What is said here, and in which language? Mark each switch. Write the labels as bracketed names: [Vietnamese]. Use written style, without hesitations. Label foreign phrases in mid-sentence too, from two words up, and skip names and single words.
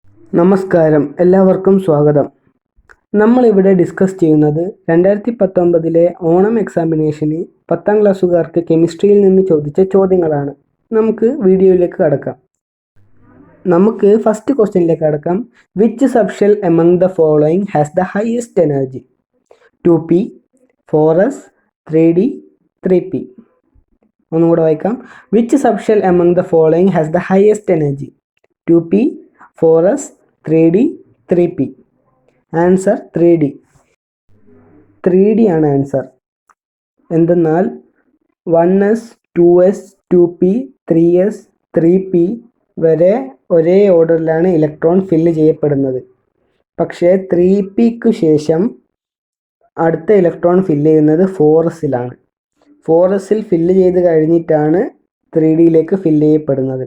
[Malayalam] നമസ്കാരം, എല്ലാവർക്കും സ്വാഗതം. നമ്മളിവിടെ ഡിസ്കസ് ചെയ്യുന്നത് 2019 ഓണം എക്സാമിനേഷന് 10ാം ക്ലാസ്സുകാർക്ക് കെമിസ്ട്രിയിൽ നിന്ന് ചോദിച്ച ചോദ്യങ്ങളാണ്. നമുക്ക് വീഡിയോയിലേക്ക് കടക്കാം. നമുക്ക് ഫസ്റ്റ് ക്വസ്റ്റ്യനിലേക്ക് കടക്കാം. [English] Which subshell among the following has the highest energy? 2p, 4s, 3d, 3p. [Malayalam] ഒന്നുകൂടെ വായിക്കാം. [English] Which subshell among the following has the highest energy? 2p, 4s, 3d, 3p. [Malayalam] ആൻസർ 3d. 3d ആണ് ആൻസർ. എന്തെന്നാൽ 1s, 2s, 2p, 3s, 3p വരെ ഒരേ ഓർഡറിലാണ് ഇലക്ട്രോൺ ഫില്ല് ചെയ്യപ്പെടുന്നത്. പക്ഷേ 3pക്ക് ശേഷം അടുത്ത ഇലക്ട്രോൺ ഫില്ല് ചെയ്യുന്നത് 4sലാണ്. 4sൽ ഫില്ല് ചെയ്ത് കഴിഞ്ഞിട്ടാണ് 3dയിലേക്ക് ഫില്ല് ചെയ്യപ്പെടുന്നത്.